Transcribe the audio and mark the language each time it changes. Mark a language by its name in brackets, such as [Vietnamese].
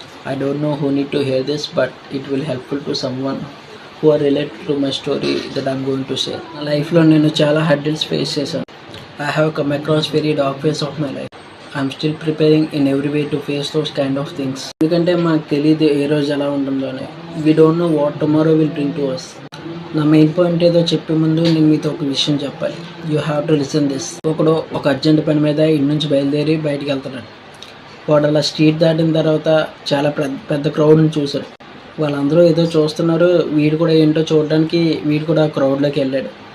[English] I don't know who need to hear this, but it will helpful to someone who are related to my story that I'm going to share. [Telugu] నా లైఫ్లో నేను చాలా hurdles face చేశాను. [English] I have come across very dark phase of my life. I'm still preparing in every way to face those kind of things. [Telugu] ఎందుకంటే మనకు తెలియదు ఏ రోజు ఎలా ఉంటుందో అని. [English] We don't know what tomorrow will bring to us. [Telugu] నా main point ఏదో చెప్పే ముందు నేను మీతో ఒక విషయం చెప్పాలి. [English] You have to listen this. [Telugu] ఒకడు ఒక అర్జెంట్ పని మీద ఇంటి నుంచి బయలుదేరి బయటికి వెళ్తున్నాడు. వాడు అలా స్ట్రీట్ దాటిన తర్వాత చాలా పెద్ద క్రౌడ్ని చూశాడు. వాళ్ళందరూ ఏదో చూస్తున్నారు, వీడు కూడా ఏంటో చూడడానికి వీడు కూడా ఆ క్రౌడ్లోకి వెళ్ళాడు.